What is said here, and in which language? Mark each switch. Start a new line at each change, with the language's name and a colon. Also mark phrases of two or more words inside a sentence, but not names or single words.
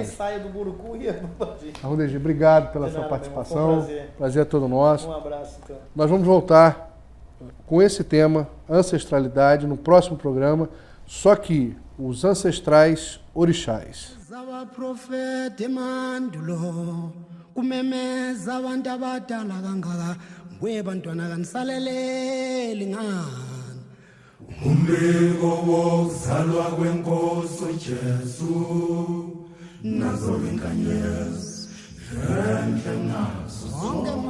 Portuguese: Ele saia do Burucu e Arrudegi, obrigado pela sua participação. Prazer é todo nosso. Um abraço, então. Nós vamos voltar com esse tema, ancestralidade, no próximo programa, só que os ancestrais orixás.
Zulu: Profeta emandulo kumemeza abantu abadala kangaka kwebantwana kanisaleleli ngani umbiko wokuzalwa kwenkosi uJesu nazo inkanyezi enhle ngazo zonke